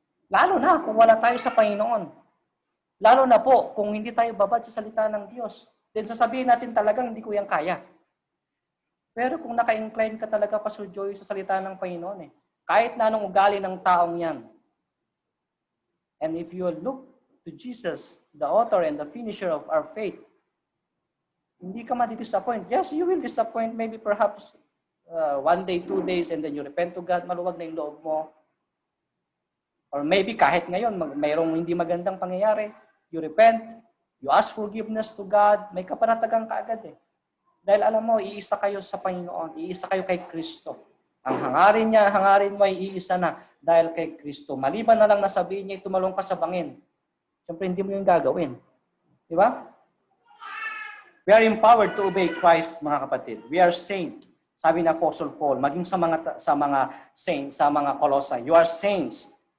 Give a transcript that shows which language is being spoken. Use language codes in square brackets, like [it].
[tl] Lalo na kung wala tayo sa Panginoon. Lalo na po kung hindi tayo babad sa salita ng Diyos. Then sasabihin natin talagang hindi ko yan kaya. Pero kung naka-incline ka talaga, Pastor Joey, sa salita ng Panginoon, kahit na anong ugali ng taong yan. [en] And if you look to Jesus, the author and the finisher of our faith, [tl] hindi ka madi-disappoint. [en] Yes, you will disappoint maybe perhaps 1 day, 2 days, and then you repent to God, [tl] maluwag na yung loob mo. Or maybe kahit ngayon, mayroong hindi magandang pangyayari, [en] you repent, you ask forgiveness to God, [tl] may kapanatagang kaagad . Dahil alam mo, iisa kayo sa Panginoon. Iisa kayo kay Kristo. Ang hangarin niya, hangarin mo ay iisa na dahil kay Kristo. Maliban na lang na sabihin niya, tumalong ka sa bangin. Siyempre, hindi mo yung gagawin. Di ba? [en] We are empowered to obey Christ, [tl] mga kapatid. [en] We are saints. [tl] Sabi ni Apostle Paul, maging sa mga saints, sa mga Colossae, [en] you are saints.